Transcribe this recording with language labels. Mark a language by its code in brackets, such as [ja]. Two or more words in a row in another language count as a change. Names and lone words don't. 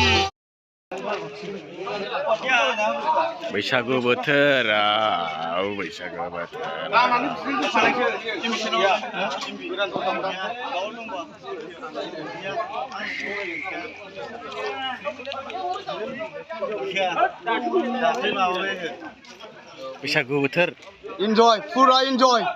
[brx] बैसागु बोथोर बैसागु बोथोर बैसागु बोथोर [en] enjoy pura enjoy